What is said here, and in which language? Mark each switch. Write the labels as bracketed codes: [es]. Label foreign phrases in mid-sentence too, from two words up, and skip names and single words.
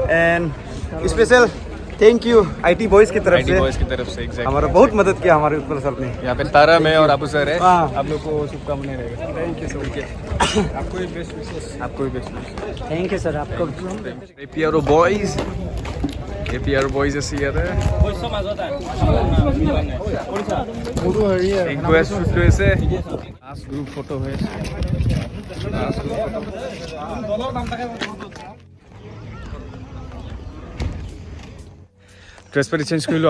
[en] and special thank you IT boys [hi] की तरफ से एग्जैक्ट हमारा बहुत मदद किया हमारे उत्पल सर ने यहाँ पे तारा में और अबू सर है हाँ। आप लोग को शुभकामनाएं रहेगा [en] thank you sir [hi] आपको भी [en] best wishes thank you sir [hi] आपको [as] APRO boys আছে ইয়াতে [en] request shoot [as] হৈছে [en] last group photo [as] হৈ আছে ড্ৰেছ পাতি চেঞ্জ কৰিলোঁ